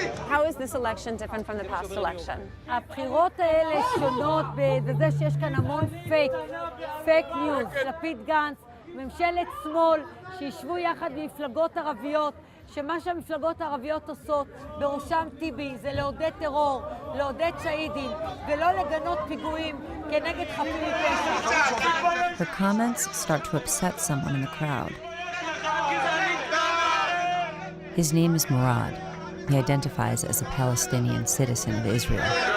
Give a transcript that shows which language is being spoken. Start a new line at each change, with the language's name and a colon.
English: How is this election different from the past election?
Hebrew: הבחירות האלה שונות בזה שיש כאן המון פייק ניוז. לפיד גנץ, ממשלת שמאל שישבו יחד ממפלגות ערביות, שמה שהמפלגות הערביות עושות, בראשם טיבי, זה לעודד טרור, לעודד שהידים, ולא לגנות פיגועים כנגד חפים מפשע.
English: Her comments start to upset someone in the crowd. His name is Murad. He identifies as a Palestinian citizen of Israel.